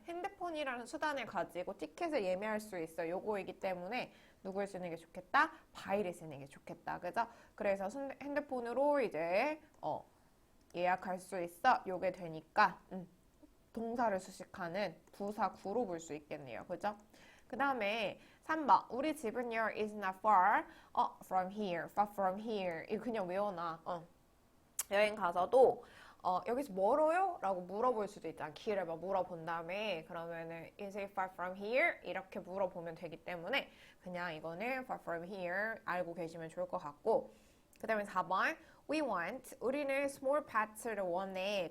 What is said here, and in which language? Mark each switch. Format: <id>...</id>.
<ko>핸드폰이라는 수단을 가지고 티켓을 예매할 수 있어. 요거이기 때문에 누굴 쓰는 게 좋겠다? by를 쓰는 게 좋겠다. 그죠? 그래서 핸드폰으로 이제 예약할 수 있어. 요게 되니까 동사를 수식하는 부사 구로 볼 수 있겠네요. 그죠? 그 다음에 3번 우리 집은</ko> <en>here is not far from here, far from here.</en> <ko>이거 그냥 외워놔. 여행 가서도 여기서 멀어요? 라고 물어볼 수도 있잖아. 길을 막 물어본 다음에 그러면은</ko> <en>is it far from here?</en> <ko>이렇게 물어보면 되기 때문에 그냥 이거는</ko> <en>far from here</en> <ko>알고 계시면 좋을 것 같고 그 다음에 4번</ko> <en>we want</en> <ko>우리는</ko> <en>small pets</en> <ko>를 원해.</ko>